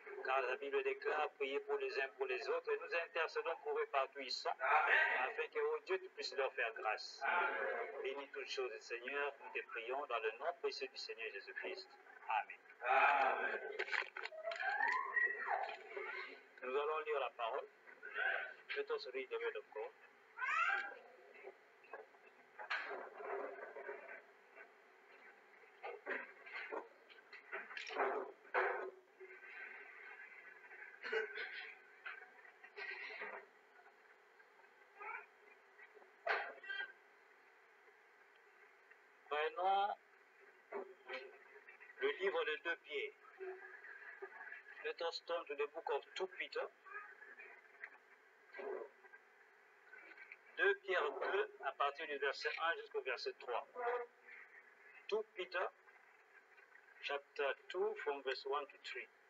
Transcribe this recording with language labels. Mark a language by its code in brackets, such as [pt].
[fr] Car la Bible déclare prier pour les uns pour les autres. Et nous intercédons pour eux partout où ils sont. Afin que, oh Dieu, tu puisses leur faire grâce. Bénis toutes choses, Seigneur. Nous te prions dans le nom précieux du Seigneur Jésus-Christ. Amen. Nous allons lire la parole. [en] Let us read the word of God. [fr] Prenons le livre de 2 Pierre. [en] Let us turn to the book of 2 Peter. [fr] 2 Pierre 2, à partir du verset 1 jusqu'au verset 3. [en] 2 Peter, chapter 2, from verse 1 to 3.